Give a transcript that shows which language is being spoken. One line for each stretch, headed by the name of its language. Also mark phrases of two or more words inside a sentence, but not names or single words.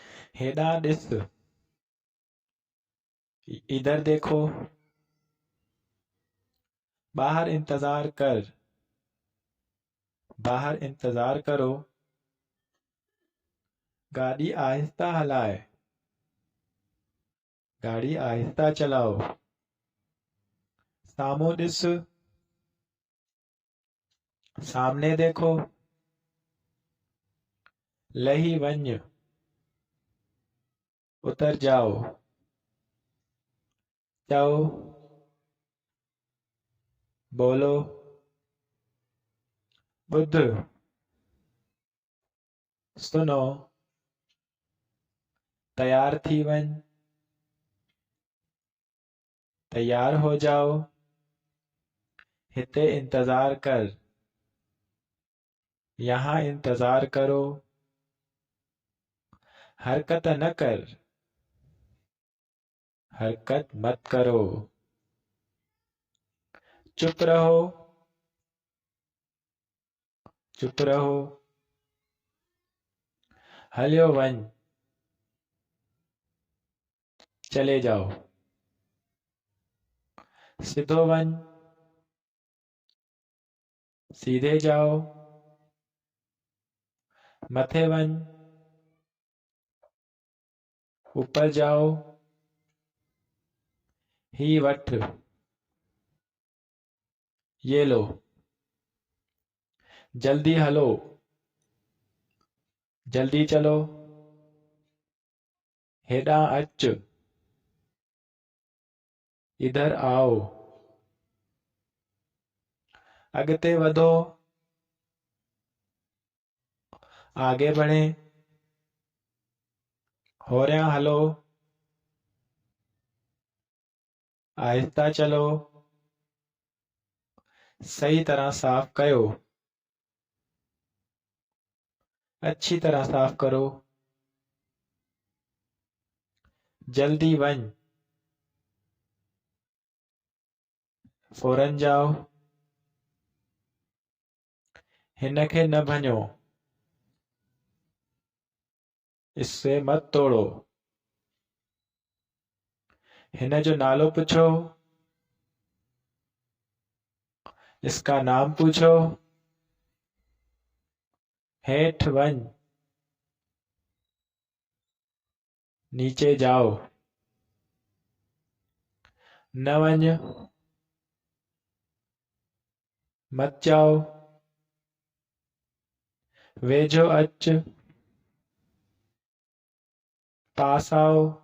Sindhi: हेॾां ॾिस,
Hindi: इधर देखो,
Sindhi: बाहर इंतजार कर,
Hindi: बाहर इंतजार करो,
Sindhi: गाड़ी आहिस्ता हलाए,
Hindi: गाड़ी आहिस्ता चलाओ,
Sindhi: साम्हूं ॾिस,
Hindi: सामने देखो,
Sindhi: लही वञ,
Hindi: उतर जाओ,
Sindhi: चओ, बोलो, ॿुध, सुनो, तैयार थी वञ,
Hindi: तैयार हो जाओ,
Sindhi: हिते इंतजार कर,
Hindi: यहाँ इंतजार करो,
Sindhi: हरकत न कर,
Hindi: हरकत मत करो, चुप रहो, चुप रहो,
Sindhi: हलियो वञ,
Hindi: चले जाओ,
Sindhi: सिधो वञ,
Hindi: सीधे जाओ,
Sindhi: मथे वञ,
Hindi: ऊपर जाओ,
Sindhi: ही वठ,
Hindi: ये लो,
Sindhi: जल्दी हलो,
Hindi: जल्दी चलो,
Sindhi: हेॾां अच,
Hindi: इधर आओ,
Sindhi: अॻिते वधो,
Hindi: आगे बढ़े,
Sindhi: होरियां हलो,
Hindi: आहिस्ता चलो,
Sindhi: सही तरह साफ कयो,
Hindi: अच्छी तरह साफ करो,
Sindhi: जल्दी वञ,
Hindi: फौरन जाओ,
Sindhi: हिन खे न भञो,
Hindi: इससे मत तोड़ो,
Sindhi: हिन जो नालो पुछो,
Hindi: इसका नाम पूछो,
Sindhi: हेठ वञ,
Hindi: नीचे जाओ,
Sindhi: न वञ,
Hindi: मत जाओ,
Sindhi: वेझो अच,
Hindi: पास आओ,